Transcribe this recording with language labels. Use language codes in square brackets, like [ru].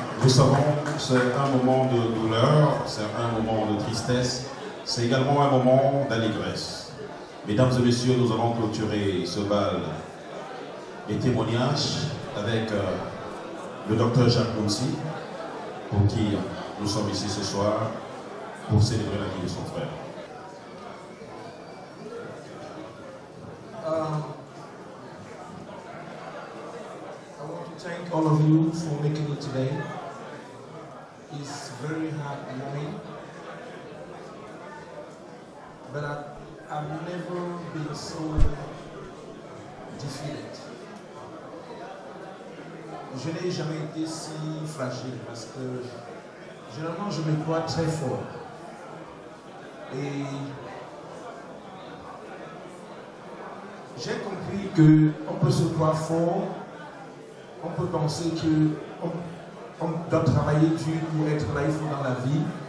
[fr] Nous savons que c'est un moment de douleur, c'est un moment de tristesse, c'est également un moment d'allégresse. Mesdames et messieurs, nous allons clôturer ce bal et témoignages avec le docteur Jacques Nunsi, pour qui nous sommes ici ce soir pour célébrer la vie de son frère. [en] I want to thank all of you for making it today. It's very hard moment, but I've never been so defeated. [fr] Je n'ai jamais été si fragile parce que généralement je me crois très fort. Et j'ai compris qu'on peut se croire fort, on peut penser qu'on doit travailler dur pour être là, il faut dans la vie.